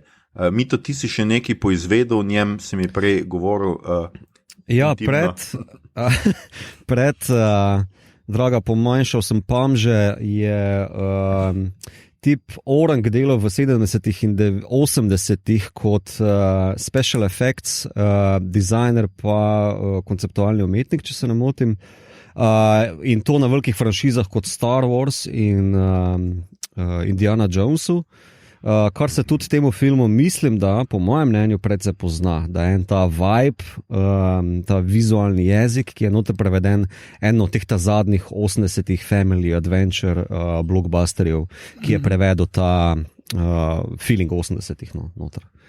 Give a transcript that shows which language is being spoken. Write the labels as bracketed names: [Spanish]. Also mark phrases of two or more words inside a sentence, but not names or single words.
[Slovenian] Mito, ti si še nekaj poizvedel, o njem si mi prej govoril. Ja, draga, pomanjšal sem Pamže, je tip Orang delal v 70. in 80. kot [English] special effects designer [Slovenian] pa konceptualni umetnik, če se ne motim. In to na velikih franšizah kot Star Wars in Indiana Jonesu. Kar se tudi temu filmu mislim, da po mojem mnenju predvsej pozna, da je en ta vibe, ta vizualni jezik, ki je noter preveden eno od teh ta zadnjih 80-ih [English] family adventure [Slovenian] blockbusterjev, ki je prevedel ta feeling 80-ih noter.